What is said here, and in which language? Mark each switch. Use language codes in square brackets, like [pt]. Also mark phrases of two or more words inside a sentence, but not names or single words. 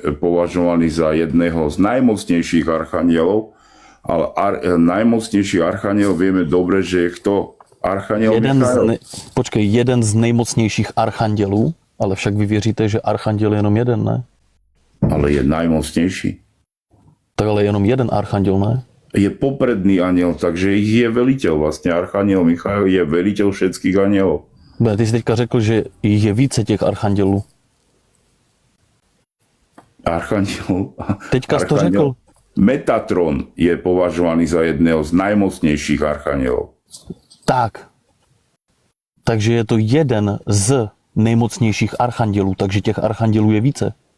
[sk] považovaný za jedného z najmocnejších archanielov, ale najmocnejší archaniel vieme dobre, že je kto? Archaniel Michael. [cs] Počkej, jeden z nejmocnějších archandělů, ale však vy věříte, že archanděl je jenom jeden, ne? [sk] Ale je najmocnejší. [cs] Tak ale jenom jeden archanděl, ne? [sk] Je popredný aniel, takže ich je veliteľ. Vlastne archaniel Michael je veliteľ všetkých anielov. [cs] Ty jsi teďka řekl, že jich je více těch archandělů. [sk] Archaniel. [cs] Teďka jsi to řekl. [sk] Metatron je považovaný za jedného z najmocnejších archanielov. [cs] Tak. Takže je to jeden z nejmocnějších archandělů, takže těch archandělů je více.